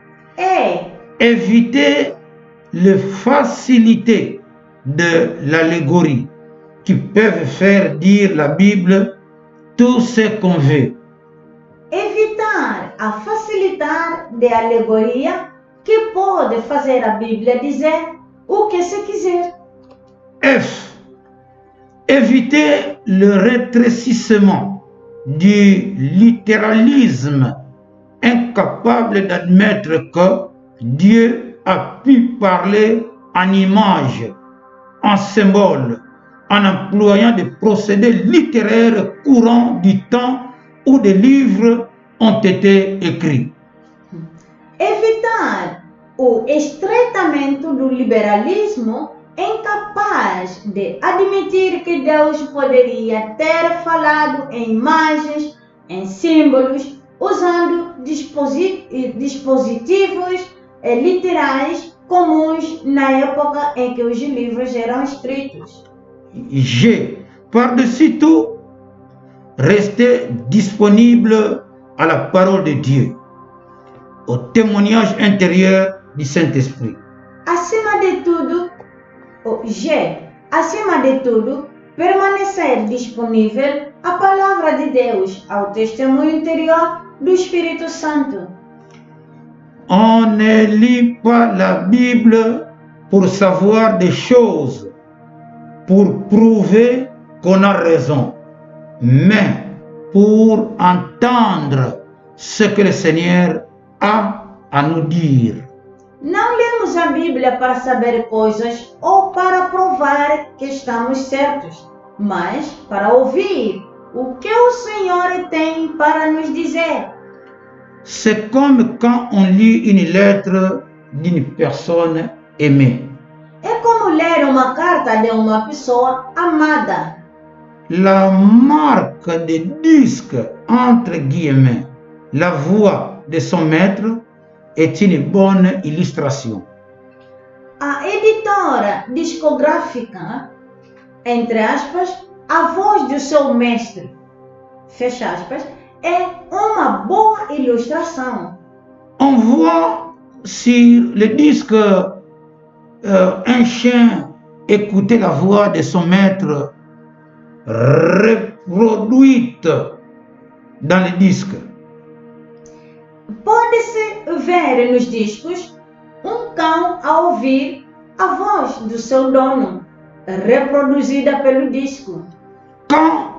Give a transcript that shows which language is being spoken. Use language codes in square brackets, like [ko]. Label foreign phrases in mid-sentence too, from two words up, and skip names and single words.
[fr] É éviter les facilités de l'allégorie qui peuvent faire dire la Bible tout ce qu'on veut. [pt] evitar a facilitar de alegoria que pode fazer a Bíblia dizer o que se quiser. [fr] F. Éviter le rétrécissement du littéralisme incapable d'admettre que Dieu a pu parler en images, en symboles, en employant des procédés littéraires courants du temps où des livres ont été écrits. [pt] Evitar o estreitamento do liberalismo incapaz de admitir que Deus poderia ter falado em imagens, em símbolos, usando dispositivos literais comuns na época em que os livros eram escritos. [fr] G. Par-dessus tout, rester disponible à la parole de Dieu, au témoignage intérieur du Saint-Esprit. [pt] Acima de tudo, acima de tudo, permanecer disponível à palavra de Deus, ao testemunho interior do Espírito Santo. [fr] On ne lit pas la Bible pour savoir des choses, pour prouver qu'on a raison, mais pour entendre ce que le Seigneur a à nous dire. [pt] Não lemos a Bíblia para saber coisas ou para provar que estamos certos, mas para ouvir o que o Senhor tem para nos dizer. [fr] C'est comme quand on lit une lettre d'une personne aimée. [pt] É como ler uma carta de uma pessoa amada. [fr] La marque de disque, entre guillemets, la voix de son maître est une bonne illustration. [pt] A editora discográfica, entre aspas, a voz do seu mestre, fecha aspas, é uma boa ilustração. [fr] On voit sur le disque un chien écouter la voix de son maître reproduite dans le disque. [pt] Pode-se ver nos discos um cão a ouvir a voz do seu dono, reproduzida pelo disco.